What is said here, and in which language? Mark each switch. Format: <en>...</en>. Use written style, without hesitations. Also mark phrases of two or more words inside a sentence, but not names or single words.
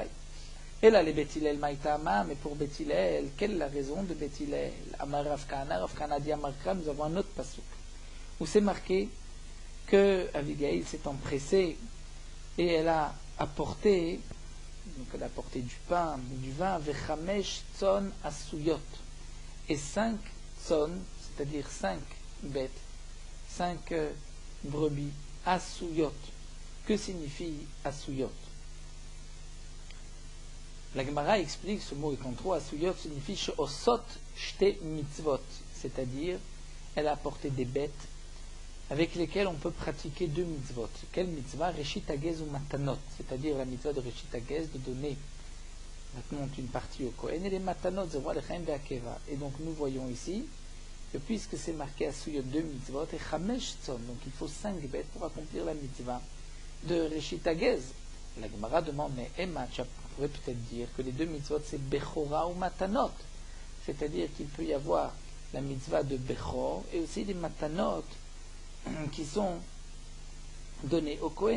<fr>Et là, les Beth Hillel Maïtama, mais pour Beth Hillel, quelle est la raison de Beth Hillel? Amar Rav Kahana dit Amarkra, nous avons un autre pasuk, où c'est marqué que Abigail s'est empressée et elle a apporté, donc elle a apporté du pain, du vin,</fr> <he>וחמש צאן עשויות, et 5 tzon,</he> <fr>c'est-à-dire 5 bêtes, 5 brebis, asuyot. Que signifie asuyot? La Gemara explique ce mot trop, asuyot signifie</fr> <he>שעושות שתי מצוות,</he> <fr>c'est-à-dire elle a apporté des bêtes avec lesquelles on peut pratiquer 2 mitzvot. Quelle mitzvah?</fr> <he>ראשית הגז</he> <fr>ou matanot, c'est-à-dire la mitzvah de</fr> <he>ראשית הגז,</he> <fr>de donner maintenant une partie au Kohen, et les matanot,</fr> <he>זרוע לחיים והקבה.</he> <fr>Et donc nous voyons ici que puisque c'est marqué asuyot 2 mitzvot, et</fr> <he>חמש צאן,</he> <fr>donc il faut 5 bêtes pour accomplir la mitzvah de</fr> <he>ראשית הגז.</he> <fr>La Gemara demande, mais Emma, tu pourrais peut-être dire que les 2 mitzvot c'est Bechora ou Matanot, c'est-à-dire qu'il peut y avoir la mitzvah de Bechor et aussi des Matanot qui sont donnés au Kohen.</fr>